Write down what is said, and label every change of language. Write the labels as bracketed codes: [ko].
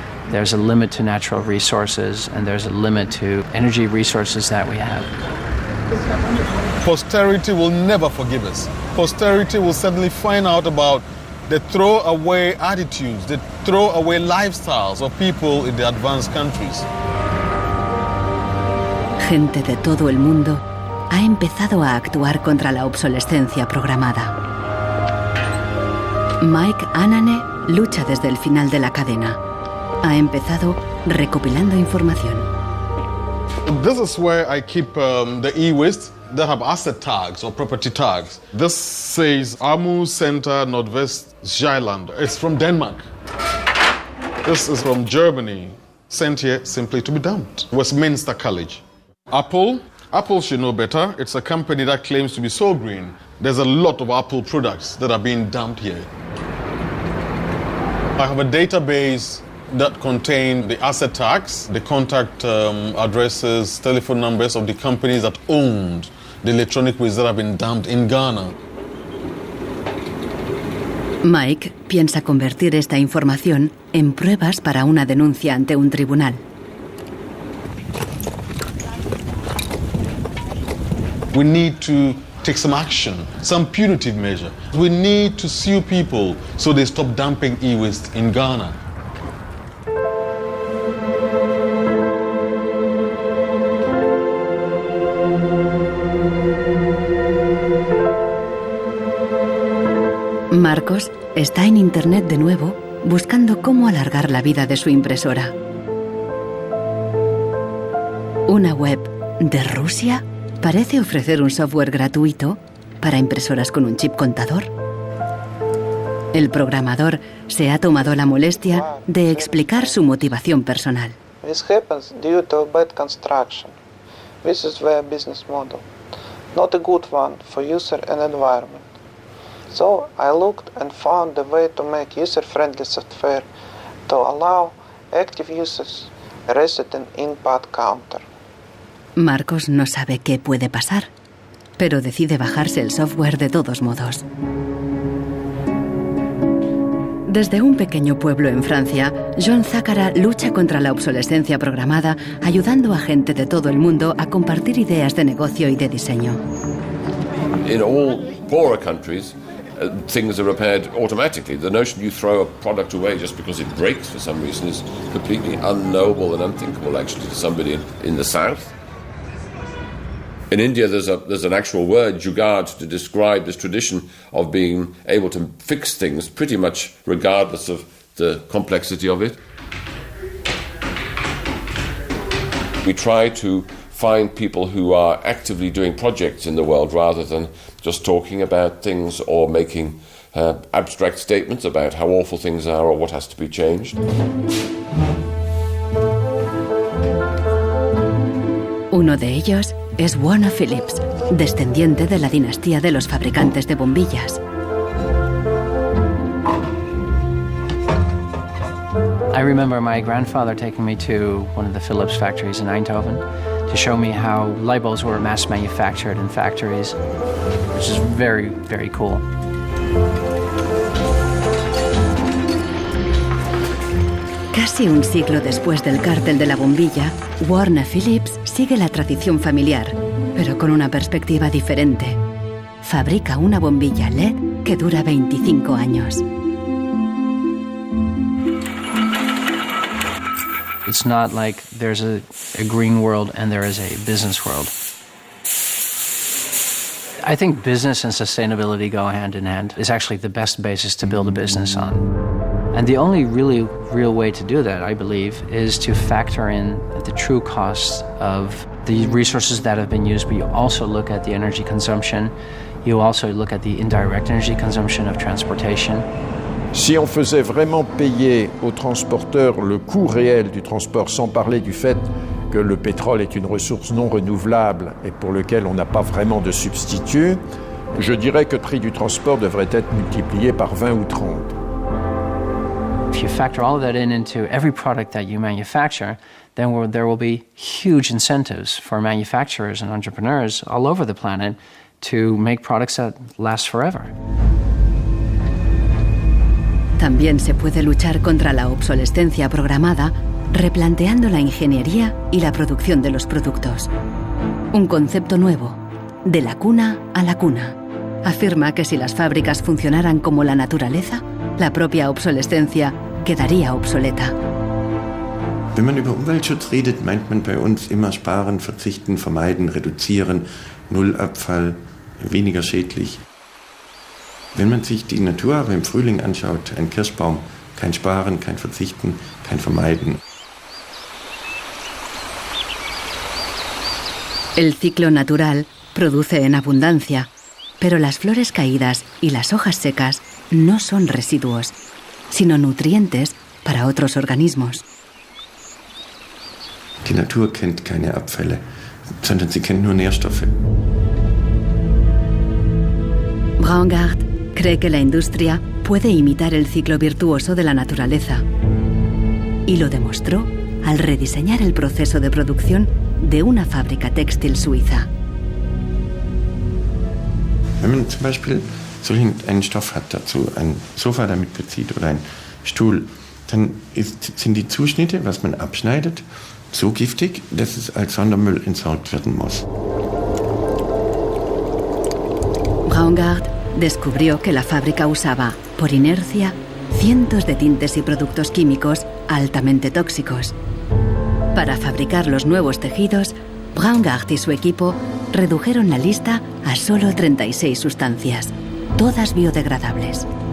[en] There's a limit to natural resources, and there's a limit to energy resources that we have. Posterity will never forgive us. Posterity will suddenly find out about the throwaway attitudes, the throwaway lifestyles of people in the advanced countries. [es] Gente de todo el mundo ha empezado a actuar contra la obsolescencia programada. Mike Anane lucha desde el final de la cadena. Ha empezado recopilando información. [en] This is where I keep the e-waste that have asset tags or property tags. This says Amu Center Nordwest Zeeland. It's from Denmark. This is from Germany. Sent here simply to be dumped. Westminster College. Apple should know better. It's a company that claims to be so green. There's a lot of Apple products that are being dumped here. I have a database that contain the asset tags, the contact addresses, telephone numbers of the companies that owned the electronic waste that have been dumped in Ghana. [es] Mike piensa convertir esta información en pruebas para una denuncia ante un tribunal. [en] We need to take some action, some punitive measure. We need to sue people so they stop dumping e-waste in Ghana. [es] Marcos está en internet de nuevo buscando cómo alargar la vida de su impresora. Una web de Rusia parece ofrecer un software gratuito para impresoras con un chip contador. El programador se ha tomado la molestia de explicar su motivación personal. [en] This happens due to bad construction. This is their business model, not a good one for user and environment. So I looked and found a way to make user-friendly software to allow active users a reset an input counter. [es] Marcos no sabe qué puede pasar, pero decide bajarse el software de todos modos. Desde un pequeño pueblo en Francia, John Zacara lucha contra la obsolescencia programada, ayudando a gente de todo el mundo a compartir ideas de negocio y de diseño. [en] In all poorer countries, things are repaired automatically. The notion you throw a product away just because it breaks for some reason is completely unknowable and unthinkable, actually, to somebody in the south. In India, there's an actual word, jugaad, to describe this tradition of being able to fix things pretty much regardless of the complexity of it. We try to find people who are actively doing projects in the world rather than just talking about things or making abstract statements about how awful things are or what has to be changed. [es] Uno de ellos es Warner Phillips, descendiente de la dinastía de los fabricantes de bombillas. [en] I remember my grandfather taking me to one of the Philips factories in Eindhoven to show me how light bulbs were mass manufactured in factories, which is very, very cool. [es] Casi un siglo después del cártel de la bombilla, Warner Phillips sigue la tradición familiar, pero con una perspectiva diferente. Fabrica una bombilla LED que dura 25 años. [en] It's not like there's a green world and there is a business world. I think business and sustainability go hand in hand. It's actually the best basis to build a business on. And the only really real way to do that, I believe, is to factor in the true costs of the resources that have been used, but you also look at the energy consumption, you also look at the indirect energy consumption of transportation. [fr] Si on faisait vraiment payer aux transporteurs le coût réel du transport, sans parler du fait que le pétrole est une ressource non renouvelable et pour lequel on n'a pas vraiment de substitut, je dirais que le prix du transport devrait être multiplié par 20 ou 30. [en] If you factor all of that into every product that you manufacture, then there will be huge incentives for manufacturers and entrepreneurs all over the planet to make products that last forever. [es] También se puede luchar contra la obsolescencia programada replanteando la ingeniería y la producción de los productos. Un concepto nuevo, de la cuna a la cuna. Afirma que si las fábricas funcionaran como la naturaleza, la propia obsolescencia quedaría obsoleta. [de] Wenn man über Umweltschutz redet, meint man bei uns immer sparen, verzichten, vermeiden, reduzieren, Nullabfall, weniger schädlich. Wenn man sich die Natur aber im Frühling anschaut, ein Kirschbaum, kein Sparen, kein Verzichten, kein Vermeiden. [es] El ciclo natural produce en abundancia, pero las flores caídas y las hojas secas no son residuos, sino nutrientes para otros organismos. [de] Die Natur kennt keine Abfälle, sondern sie kennt nur Nährstoffe. [es] Braungart cree que la industria puede imitar el ciclo virtuoso de la naturaleza. Y lo demostró al rediseñar el proceso de producción de una fábrica textil suiza. [de] Wenn man zum Beispiel so einen Stoff hat dazu, ein Sofa damit bezieht oder ein Stuhl, dann sind die Zuschnitte, was man abschneidet, so giftig, dass es als Sondermüll entsorgt werden muss. [es] Braungart descubrió que la fábrica usaba, por inercia, cientos de tintes y productos químicos altamente tóxicos. Para fabricar los nuevos tejidos, Braungart y su equipo redujeron la lista a solo 36 sustancias, todas biodegradables.